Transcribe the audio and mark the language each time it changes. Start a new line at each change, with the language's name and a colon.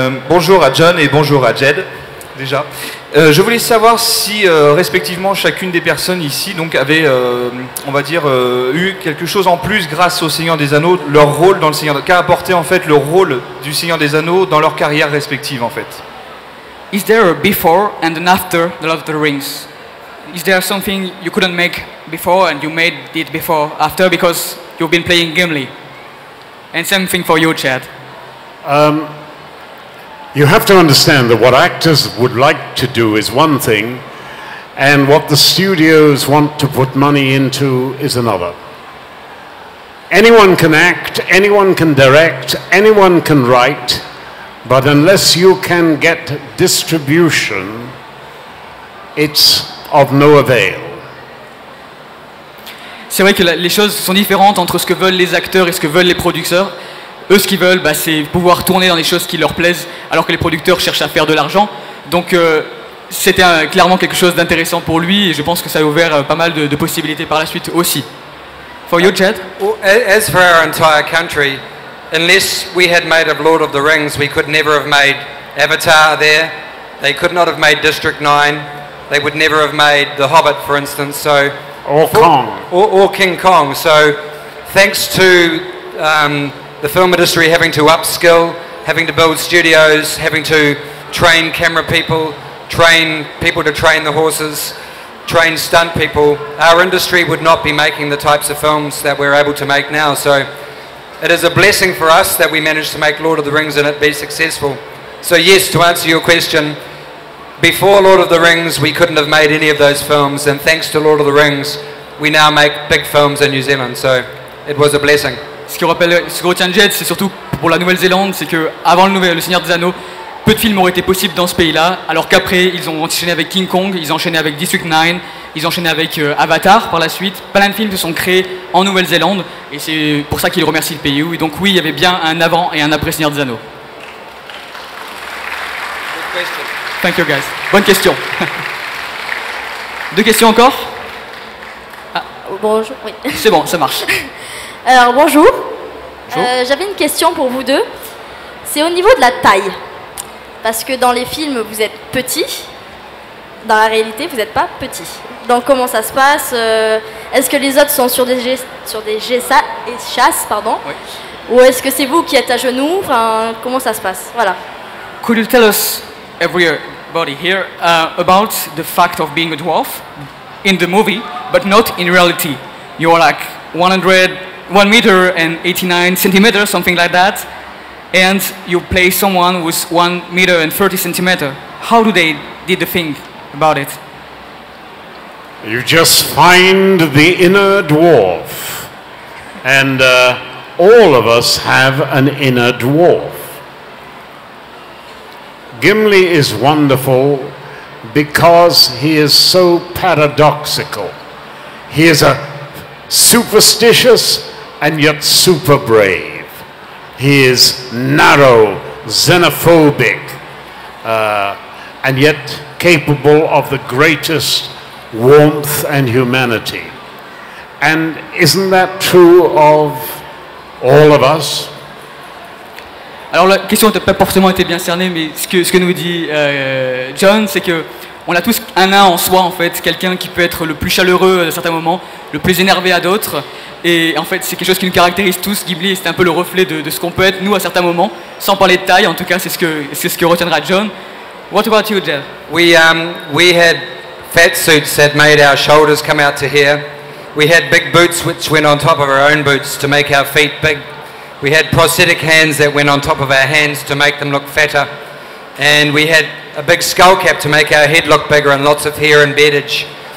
French: Bonjour à John et bonjour à Jed, déjà. Je voulais savoir si, respectivement, chacune des personnes ici donc, avait, on va dire, eu quelque chose en plus grâce au Seigneur des Anneaux, leur rôle dans le Seigneur des Anneaux. Qu'a apporté, en fait, le rôle du Seigneur des Anneaux dans leur carrière respective, en fait.
English: Is there a before and an after the Lord of the Rings? Is there something you couldn't make before and you made it before, after, because you've been playing Gimli? And same thing for you, Chad. You have to understand that what actors would like to do is one thing, and what the studios want to put money into is another. Anyone can act, anyone can direct, anyone can write, but unless you can get distribution, it's of no avail.
French: C'est vrai que les choses sont différentes entre ce que veulent les acteurs et ce que veulent les producteurs. Eux, ce qu'ils veulent, c'est pouvoir tourner dans des choses qui leur plaisent, alors que les producteurs cherchent à faire de l'argent. Donc, c'était clairement quelque chose d'intéressant pour lui, et je pense que ça a ouvert pas mal de possibilités par la suite aussi.
English: For you, Jed? As for our entire country, unless we had made of Lord of the Rings, we could never have made Avatar there. They could not have made District 9. They would never have made The Hobbit, for instance. So, or Kong. Or King Kong. So, thanks to the film industry having to upskill, having to build studios, having to train camera people, train people to train the horses, train stunt people, our industry would not be making the types of films that we're able to make now. So it is a blessing for us that we managed to make Lord of the Rings and it be successful. So yes, to answer your question, before Lord of the Rings we couldn't have made any of those films, and thanks to Lord of the Rings we now make big films in New Zealand, so it was a blessing.
French: Ce que retient Jed, c'est surtout pour la Nouvelle-Zélande, c'est que avant le Seigneur des Anneaux, peu de films auraient été possibles dans ce pays-là, alors qu'après, ils ont enchaîné avec King Kong, ils ont enchaîné avec District 9, ils ont enchaîné avec Avatar par la suite. Plein de films se sont créés en Nouvelle-Zélande, et c'est pour ça qu'ils remercient le pays. Et donc oui, il y avait bien un avant et un après Seigneur des Anneaux.
English: Thank you, guys.
French: Bonne question. Deux questions encore? Bonjour, oui. C'est bon, ça marche. Alors bonjour. Bonjour. J'avais une question pour vous deux. C'est au niveau de la taille. Parce que dans les films, vous êtes petit. Dans la réalité, vous n'êtes pas petit. Donc comment ça se passe? Est-ce que les autres sont sur des chasses, pardon, oui. Ou est-ce que c'est vous qui êtes à genoux? Enfin, comment ça se passe? Voilà.
English: Could you tell us, everybody here, about the fact of being a dwarf in the movie, but not in reality? You're like 1 meter and 89 centimeters, something like that, and you play someone who's 1 meter and 30 centimeters. How do they did the thing about it? You just find the inner dwarf, and all of us have an inner dwarf. Gimli is wonderful because he is so paradoxical. He is a superstitious and yet super brave. He is narrow, xenophobic, and yet capable of the greatest warmth and humanity. And isn't that true of all of us?
French: Alors la question n'a pas forcément été bien cernée, mais ce que nous dit John, c'est que on a tous un nain en soi en fait, quelqu'un qui peut être le plus chaleureux à certains moments, le plus énervé à d'autres, et en fait c'est quelque chose qui nous caractérise tous. Gimli, c'est un peu le reflet de ce qu'on peut être nous à certains moments, sans parler de taille. En tout cas, c'est ce que retiendra John.
English: What about you, Jed? We had fat suits that made our shoulders come out to here. We had big boots which went on top of our own boots to make our feet big. We had prosthetic hands that went on top of our hands to make them look fatter. And we had a big skull cap to make our head look bigger, and lots of hair and beardage.